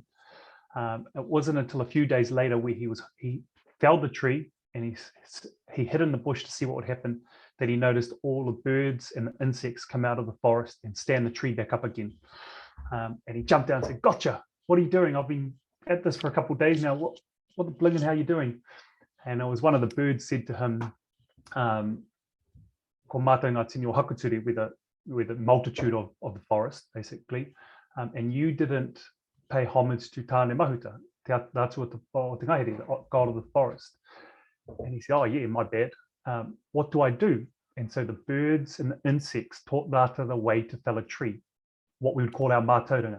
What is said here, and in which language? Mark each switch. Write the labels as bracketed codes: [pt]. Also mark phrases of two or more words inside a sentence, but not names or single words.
[en] It wasn't until a few days later where he felled the tree and he hid in the bush to see what would happen, that he noticed all the birds and the insects come out of the forest and stand the tree back up again. And he jumped down and said, "Gotcha, what are you doing? I've been at this for a couple of days now. What the blingin', how are you doing?" And it was one of the birds said to him, [mi] "Ko mātou ngā tini o hakuturi," [en] with the multitude of the forest, basically. And you didn't pay homage to Tane Mahuta, [mi] Te Atua o Te Ngahere, [en] the god of the forest. And he said, "Oh yeah, my bad. What do I do?" And so the birds and the insects taught Rata the way to fell a tree, what we would call our Mātauranga.